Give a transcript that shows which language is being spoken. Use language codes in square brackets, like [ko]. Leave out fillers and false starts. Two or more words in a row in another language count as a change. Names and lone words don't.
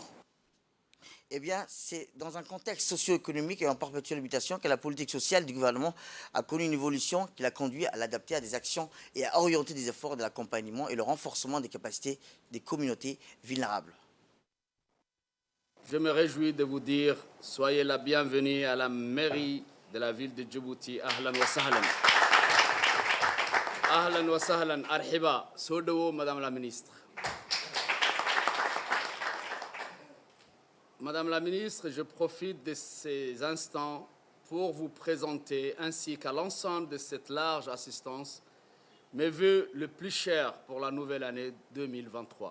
[fr] Eh bien, c'est dans un contexte socio-économique et en perpétuelle mutation que la politique sociale du gouvernement a connu une évolution qui l'a conduit à l'adapter à des actions et à orienter des efforts de l'accompagnement et le renforcement des capacités des communautés vulnérables. Je me réjouis de vous dire, soyez la bienvenue à la mairie de la ville de Djibouti. [ar] أهلا وسهلا. أهلا وسهلا. ارحبا. [fr] Sodewo, Madame la ministre. Madame la ministre, je profite de ces instants pour vous présenter, ainsi qu'à l'ensemble de cette large assistance, mes vœux les plus chers pour la nouvelle année 2023.